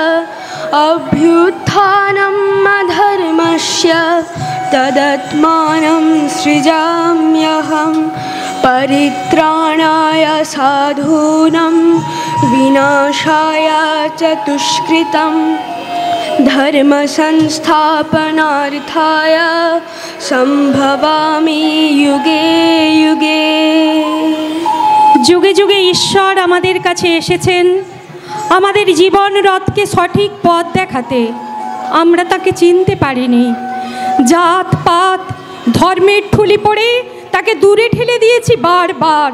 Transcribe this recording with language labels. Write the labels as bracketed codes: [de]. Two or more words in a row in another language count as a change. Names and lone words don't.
[sa] अभ्युत्थानम् अधर्मस्य तदात्मानं सृजाम्यहं परित्राणाय साधूनां विनाशाय च दुष्कृतं धर्म संस्थापनार्थाय सम्भवामि युगे युगे। [bn] যুগে যুগে ঈশ্বর আমাদের কাছে এসেছেন আমাদের জীবন রথকে সঠিক পথ দেখাতে। আমরা তাকে চিনতে পারিনি। জাত পাত ধর্মের ঠুলি পড়ে তাকে দূরে ঠেলে দিয়েছি বারবার।